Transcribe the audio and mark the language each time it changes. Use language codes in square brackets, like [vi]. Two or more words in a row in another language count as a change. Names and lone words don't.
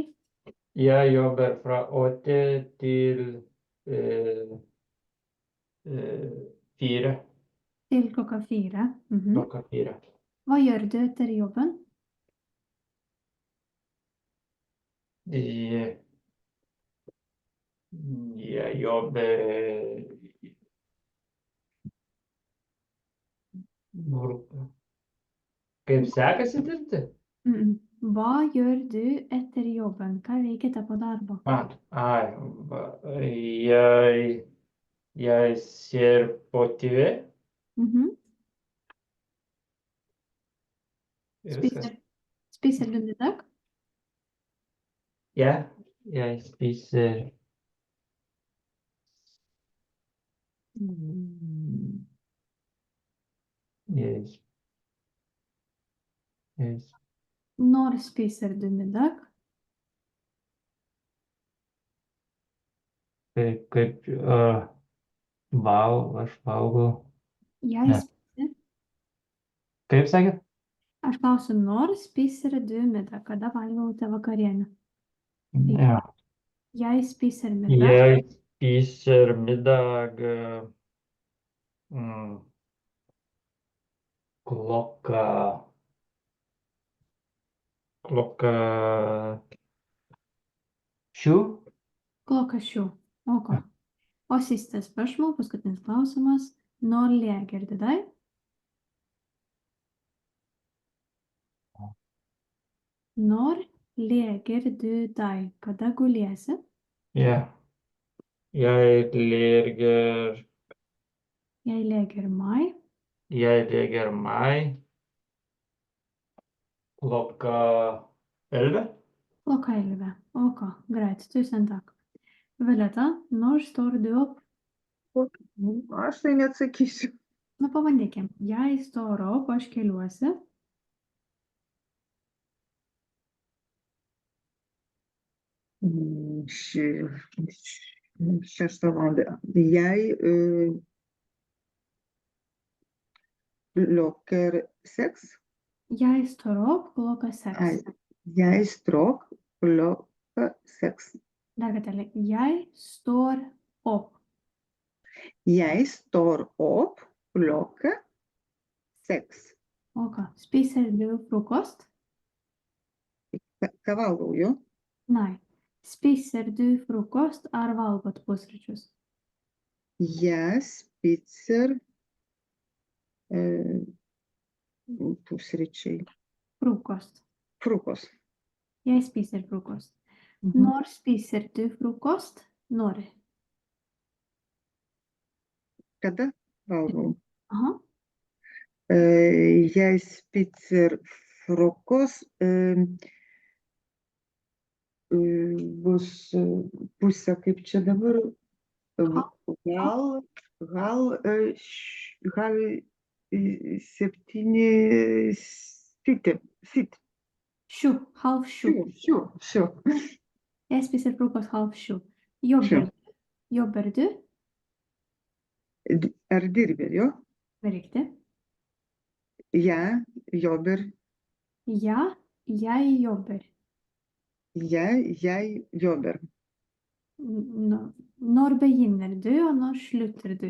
[no] Jeg jobber fra 8 til 4. klokka 4. Klokka 4. Hva gjør du etter jobben? Jeg jobber [lt] Kaip sekasi dirbti? [no] Hva gjør du etter jobben? [lt] Ką veikite po darbo? [no] Jeg ser på TV. Mhm. [lt] Viskas. [no] Spiser du middag? Ja, jeg spiser jeg Når spiser du middag? [lt] kaip aš valgau. [no] Jeg [lt] Ne. [no] spiser. [lt] Kaip sakėt? Aš klausiu, [no] når spiser du middag? [lt] Kada valgote vakarienę? [no] Ja. Jeg spiser middag. Jeg spiser middag klokka 7. Klokka 7. Ok. O siste spørsmål, [lt] paskutinis klausimas. [no] Når leger du deg? Når leger du deg? [lt] Kada guliesi? [no] Ja. Jeg leger Jeg leger meg. meg klokka 11. Klokka 11. Ok, greit. Tusen takk. Violeta, når står du opp? [lt] Aš tai neatsakysiu. Na, pabandykim. [no] Jei storo opp, [lt] aš keliuosi. Šeštą valandą. [no] Jei klokker 6. Jei storo opp, klokka 6. Jeg står klokka 6. [lt] Dar kartelį. [no] Jei står opp. Jeg står opp klokka 6. [lt] O ką, [no] spiser du frokost? [lt] Ką valgau, jo? [no] Nei. Spiser du frokost [lt] ar valgot pusryčius? [no] Jeg spiser pusryčiai. Frokost. Frokost. Jeg spiser frokost. Mhm. Når spiser du frokost? Når? [lt] Kada valgau? Aha. [no] Jeg spiser frokost [lt] bus pusę, kaip čia dabar, gal 7, sit. Šių, halv šių. Šių. [no] Jeg spiser frokost halv šių. Jobber. Jobber du? [lt] Ar dirbi, jo? [no] Riktig. Jeg jobber. Ja, jeg jobber. Jeg jobber. Når begynner du, og når slutter du?